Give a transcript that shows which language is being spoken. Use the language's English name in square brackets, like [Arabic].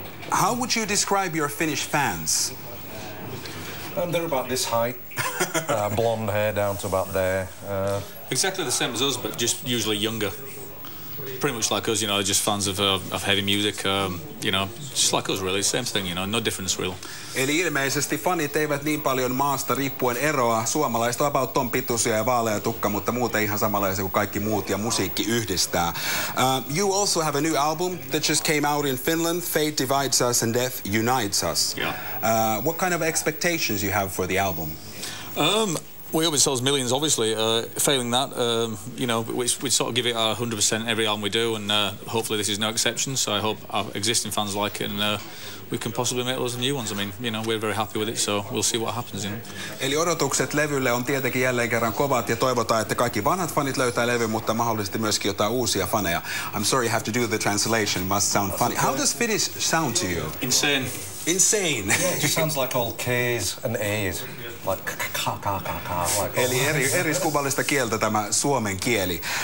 [English] How would you describe your Finnish fans? They're about this height, blonde hair down to about there. Exactly the same as us, but just usually younger. Pretty much like us, you know, just fans of heavy music, you know, just like us really, same thing, you know, no difference really. [Finnish] Eli ilmeisesti fanit eivät niin paljon maasta riippuen eroa. Suomalaiset on about ton pituisia ja vaalea tukka, mutta muuten ihan samanlaisia kuin kaikki muut ja musiikki yhdistää. [English] You also have a new album that just came out in Finland, Fate Divides Us and Death Unites Us. Yeah. What kind of expectations you have for the album? We hope it sells millions, obviously. Failing that, you know, we sort of give it our 100% every album we do, and hopefully this is no exception. So I hope our existing fans like it, and we can possibly make loads of new ones. I mean, you know, we're very happy with it, so we'll see what happens. You know. [Finnish] Eli odotukset levylle on tietenkin jälleen kerran kovat, ja toivotaan, että kaikki vanhat fanit löytää levy, mutta mahdollisesti myöskin jotain uusia faneja. [English] I'm sorry, I have to do the translation. It must sound funny. How does Finnish sound to you? Insane. Insane. Yeah, it just sounds like all K's and A's, like ka. [Finnish] Eli eriskummallista kieltä tämä suomen kieli.